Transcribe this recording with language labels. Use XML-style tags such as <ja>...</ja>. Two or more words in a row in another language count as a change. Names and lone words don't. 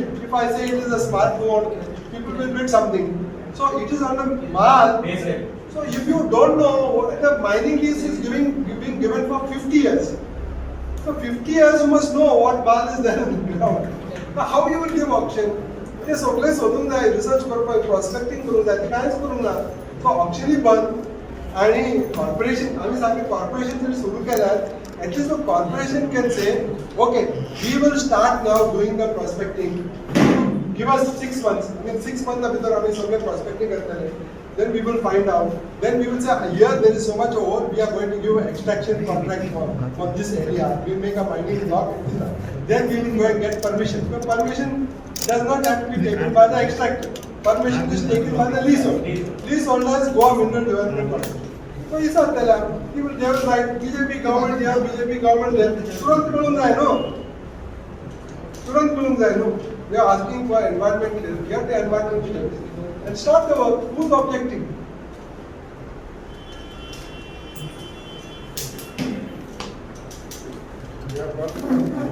<en>If I say it is a smartphone, people will bid something. So it is under mal. Yes, sir. So if you don't know what the mining lease is being given for 50 years. So 50 years you must know what mal is there on the ground. Now how you will give auction?</en> <kok>ते सगळे सोदूंक जाय रिसर्च करपाक प्रॉस्पेक्टिंग करूंक जाय ते कांयच करूंक ना. सो ऑक्शनूय बंद आणि कॉर्पोरेशन आमी सारकें कॉर्पोरेशन जर सुरू केल्यार</kok> <en>at least corporation can say okay we will start now doing the prospecting. Give us 6 months. I mean 6 months</en> <kok>भितर आमी सगळे प्रॉस्पेक्टिंग करतले.</kok> <en>Then we will find out. Then we will say here there is so much ore. We are going to give an extraction contract for this area. We will make a mining block. Then we will go and get permission. But permission does not have to be taken by the extractor. Permission is taken by the leaseholder. Leaseholders Goa Mineral Development Corporation.</en> <kok>पैसा त्याला</kok> <en>he will never write BJP government here, BJP government there.</en> <kok>तुरंत मिळून जाय नो. तुरंत मिळून जाय नो.</kok> <en>We are asking for environmental health. Get the environmental health and start the work. Who's objecting? We have got</en>